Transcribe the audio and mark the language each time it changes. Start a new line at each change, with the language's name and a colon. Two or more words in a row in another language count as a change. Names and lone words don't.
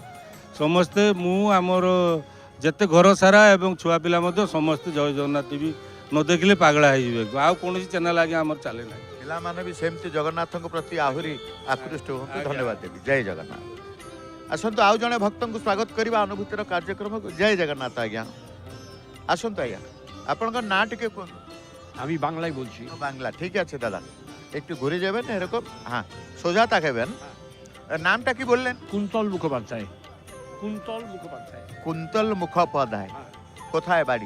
Odia: ସମସ୍ତେ ମୁଁ ଆମର ଯେତେ ଘର ସାରା ଏବଂ ଛୁଆ ପିଲା ମଧ୍ୟ ସମସ୍ତେ ଜୟ ଜଗନ୍ନାଥ ଟିଭି ନ ଦେଖିଲେ ପାଗଳା ହେଇଯିବେ। ଆଉ କୌଣସି ଚ୍ୟାନେଲ୍ ଆଜ୍ଞା ଆମର ଚାଲେ ନାହିଁ। ପିଲାମାନେ ବି ସେମିତି ଜଗନ୍ନାଥଙ୍କ ପ୍ରତି ଆହୁରି ଆକୃଷ୍ଟ ହୁଅନ୍ତୁ। ଧନ୍ୟବାଦ ଦେବି। ଜୟ ଜଗନ୍ନାଥ। ଆସନ୍ତୁ ଆଉ ଜଣେ ଭକ୍ତଙ୍କୁ ସ୍ୱାଗତ କରିବା ଅନୁଭୂତିର କାର୍ଯ୍ୟକ୍ରମକୁ। ଜୟ ଜଗନ୍ନାଥ। ଆଜ୍ଞା ଆସନ୍ତୁ ଆଜ୍ଞା, ଆପଣର ନା ଟିକେ କଣ?
Bangla: আমি বাংলায় বলছি। বাংলা ঠিক আছে দাদা, একটু ঘুরে যাবেন এরকম, হ্যাঁ সোজা তাকাবেন। নামটা কি বললেন? কুন্তল মুখোপাধ্যায়। কুন্তল মুখোপাধ্যায়। কুন্তল মুখোপাধ্যায়। কোথায় বাড়ি?